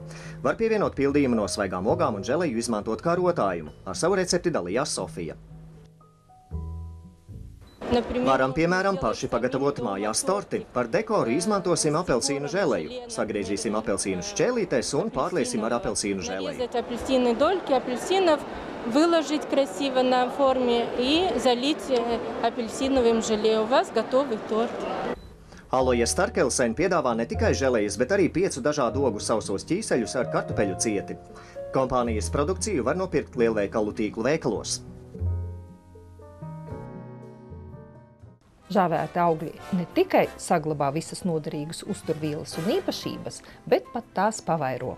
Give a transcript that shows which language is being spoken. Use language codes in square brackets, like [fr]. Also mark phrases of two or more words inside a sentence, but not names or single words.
[lv] Var pievienot pildījumu no svaigām ogām un želeju izmantot kā rotājumu. Ar savu recepti dalījās Sofija. Varam, piemēram, paši pagatavot mājās torti. Par dekoru izmantosim apelsīnu želeju. Sagriežīsim apelsīnu šķēlītēs un pārliesim ar apelsīnu želeju. [ru] Выложить красиво на форме и залить апельсиновым желе. У вас готовый торт. [lv] Aloja Starkelsen piedāvā ne tikai želejas, bet arī 5 dažādu ogu sausos ķīseļus ar kartupeļu cieti. Kompānijas produkciju var nopirkt lielveikalu tīklu veikalos. Žāvēti augļi ne tikai saglabā visas noderīgas uzturvielas un īpašības, bet pat tās pavairo.